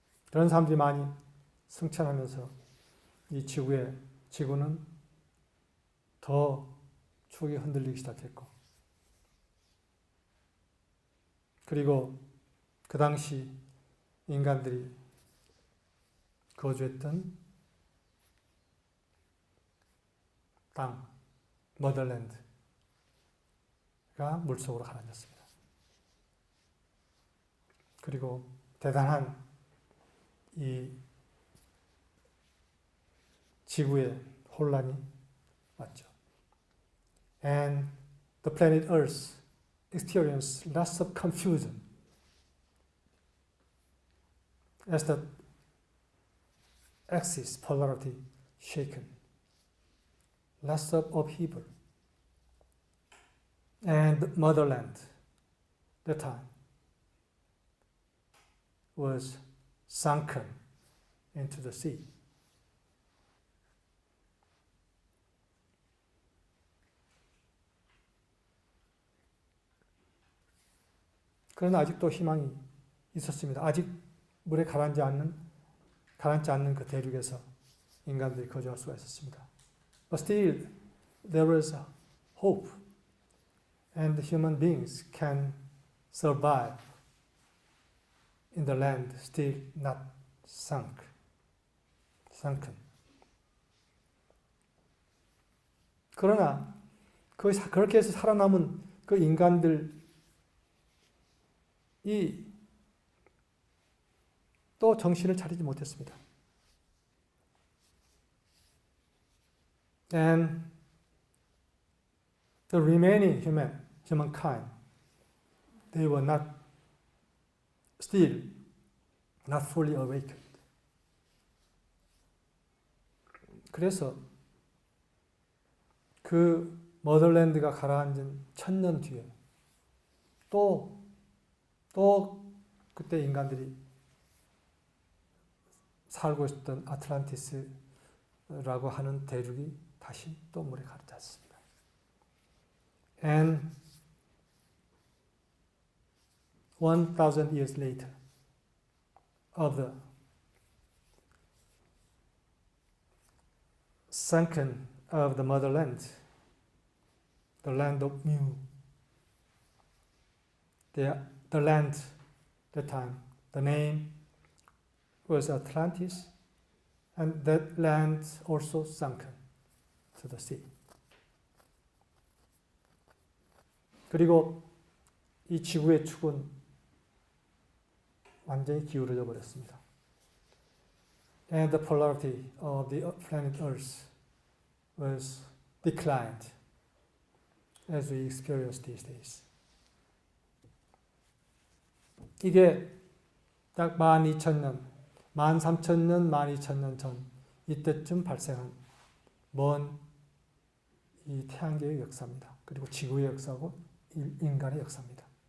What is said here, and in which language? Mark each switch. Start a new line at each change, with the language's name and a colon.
Korean: 그런 사람들이 많이 승천하면서 이 지구는 더 축이 흔들리기 시작했고, 그리고 그 당시 인간들이 거주했던 땅, 머덜랜드가 물속으로 가라앉았습니다. 그리고 대단한 이 지구의 혼란이 왔죠.
English: And the planet Earth experienced lots of confusion as the axis polarity shaken. Lots of upheaval. And motherland, that time, was sunken into the sea.
Korean: 그러나 아직도 희망이 있었습니다. 아직 물에 가라앉지 않는 그 대륙에서 인간들이 거주할 수가 있었습니다.
English: But still, there was hope, and human beings can survive in the land still not sunken.
Korean: 그러나 그렇게 해서 살아남은 그 인간들이 또 정신을 차리지 못했습니다.
English: And the remaining humankind, they were still not fully awakened.
Korean: 그래서 그 머덜랜드가 가라앉은 1000년 뒤에 또 그때 인간들이 살고 있었던 아틀란티스라고 하는 대륙이 다시 또 물에 가라앉았습니다.
English: And 1000 years later of the sunken of the motherland, the land of Mu, the land that time, the name was Atlantis, and that land also sunken to the sea.
Korean: 그리고 이 지구의 축은 완전히 기울어져 버렸습니다.
English: And the polarity of the planet Earth was declined as we experience these days.
Korean: 이게 딱 12,000년, 13,000년, 12,000년 전 이때쯤 발생한 먼 이 태양계의 역사입니다. 그리고 지구의 역사고 인간의 역사입니다.